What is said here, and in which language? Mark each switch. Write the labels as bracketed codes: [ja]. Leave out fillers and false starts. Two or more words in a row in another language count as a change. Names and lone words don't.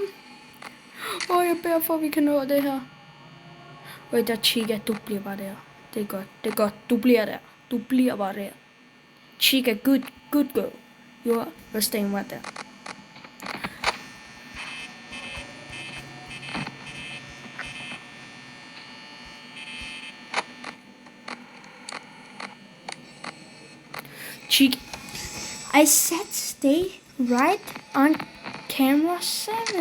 [da] Jeg beder for, at vi kan nå det her. Der Chica, du bliver bare der. Det er godt. Det er godt. Du bliver der. Du bliver bare der. [en] Chica, good girl. You're staying right there. Chica, I said stay right on camera 7.